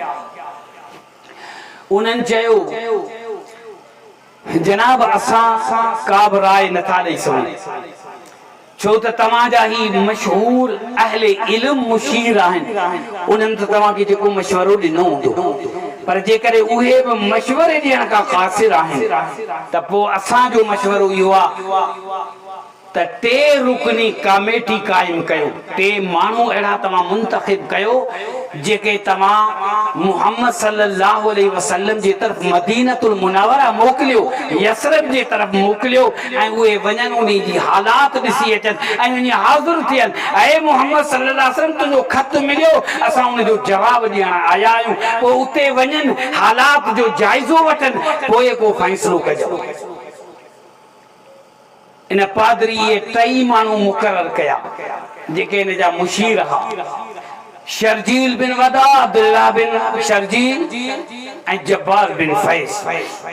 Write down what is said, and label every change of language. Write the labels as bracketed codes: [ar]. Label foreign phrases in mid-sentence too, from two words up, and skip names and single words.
[sd] उन्हनि चयो जनाब असां का बि राय नथा ॾेई सघूं, छो त तव्हांजा ही मशहूर अहले इल्म मुशीर आहिनि, उन्हनि त तव्हांखे जेको मशवरो ॾिनो हूंदो, पर जेकॾहिं उहे बि मशवरे ॾियण खां क़ासिर आहिनि त पोइ असांजो मशवरो इहो आहे त 3 रुकनी कमेटी क़ाइम कयो। 3 माण्हू अहिड़ा तव्हां मुंतखिब कयो जेके तव्हां मुहम्मद [ar] صلى الله عليه وسلم [sd] जे तरफ़ मदीनतुल मुनव्वरा मोकिलियो, यसरब जे तरफ़ मोकिलियो ऐं उहे वञनि उन जी हालात ॾिसी अचनि ऐं वञी हाज़िर थियनि। ऐं मुहम्मद [ar] صلى الله عليه وسلم [sd] तुंहिंजो ख़त मिलियो, असां उन जो जवाबु ॾियण आया आहियूं। पोइ उते वञनि, हालात जो जाइज़ो वठनि, पोइ को फ़ैसिलो कजो। इन पादरी 3 माण्हू मुक़रर कया जेके इन जा मुशीर हुआ, शर्जील बिन वदा, अब्दुल्लाह बिन शर्जील ऐं जब्बार बिन फैस।